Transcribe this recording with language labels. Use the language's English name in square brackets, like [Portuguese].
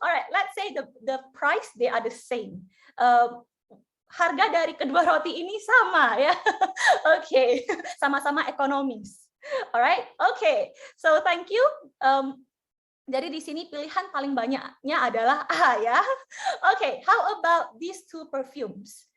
[English] Let's say the price they are the same. [Indonesian] Harga dari kedua roti ini sama ya. Oke, sama-sama ekonomis. Alright, oke. [English] So thank you. [Indonesian] Jadi di sini pilihan paling banyaknya adalah A ya. [English] Oke, how about these two perfumes?